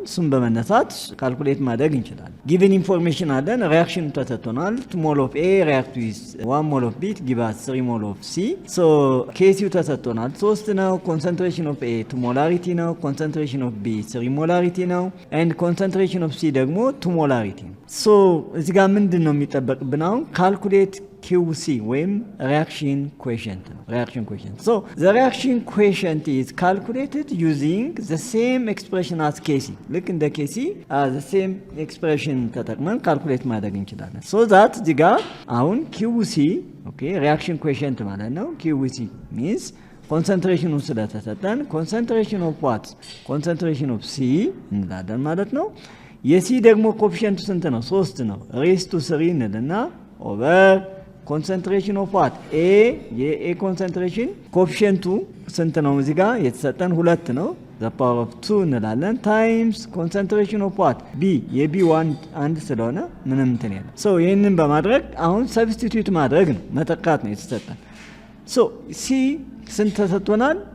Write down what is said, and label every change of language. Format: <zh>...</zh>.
<am>እሱን በመነሳት ካልኩሌት ማድረግ እንችላለን። ጊቭን ኢንፎርሜሽን አለን። ሪአክሽኑ ተሰጥቶናል 2 ሞል ኦፍ ኤ ሪአክት ዊዝ 1 ሞል ኦፍ ቢ ጊቭስ 3 ሞል ኦፍ ሲ። ኬሲው ተሰጥቶናል 3 ነው። ኮንሰንትሬሽን ኦፍ ኤ 2 ሞላሪቲ ነው። ኮንሰንትሬሽን ኦፍ ቢ 3 ሞላሪቲ ነው። ኤንድ ኮንሰንትሬሽን ኦፍ ሲ ደግሞ 2 ሞላሪቲ ነው። እዚህ ጋር ምንድነው የሚጠበቅብን አሁን?</am> <en>ካልኩሌት QC ወይም reaction coefficient ነው። reaction coefficient. The reaction coefficient is calculated using the same expression as KC.</en> <am>ልክ እንደ KC</am> <en>the same expression</en> <am>ተጠቅመን ካልኩሌት ማድረግ እንችላለን። that እዚህ ጋር አሁን QC reaction coefficient ማለት ነው። QC means concentration ስለተሰጠን concentration of what?</am> <en>concentration of C</en> <am>እንላለን ማለት ነው። የሲ ደግሞ ኮኤፊሺየንቱ ስንት ነው? 3 ነው። ሬስ ቱ 3 እንልና ኦቨር ኮንሰንትሬሽን ኦፍ ዋት ኤ የኤ ኮንሰንትሬሽን ኮኤፊሺየንቱ ስንት ነው? እዚህ ጋር የተሰጠን 2 ነው። ዘ ፓወር ኦፍ 2 እንላለን ታይምስ ኮንሰንትሬሽን ኦፍ ዋት ቢ የቢ 1 ስለሆነ ምንም እንትን የለም። ይህንን በማድረግ አሁን ሰብስቲቱት ማድረግ ነው መተካት ነው የተሰጠን። ሲ ስንት ተሰጥቶናል?</am>